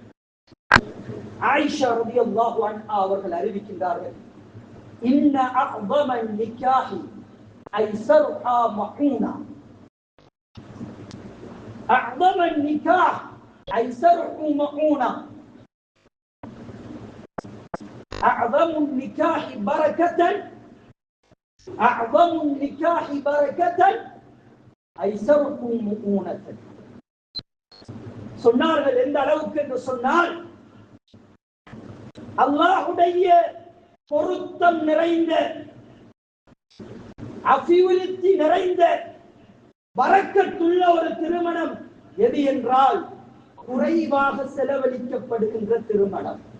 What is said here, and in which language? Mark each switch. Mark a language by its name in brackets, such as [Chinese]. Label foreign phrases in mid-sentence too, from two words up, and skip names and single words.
[Arabic] ஆயிஷா رضي الله عنها [Tamil] அவர்கள் அறிவிக்கின்றார்கள், [Arabic] إن أعظم النكاح أيسره مؤونة. أعظم النكاح أيسره مؤونة. أعظم النكاح بركة أعظم النكاح بركة أيسره مؤونة. [Tamil] சொன்னார்கள் எந்த அளவுக்கு என்று சொன்னால், அல்லாஹ்வுடைய பொருத்தம் நிறைந்த, அபிவிருத்தி நிறைந்த, பரக்கத்துள்ள ஒரு திருமணம் எது என்றால் குறைவாக செலவழிக்கப்படுகின்ற திருமணம்.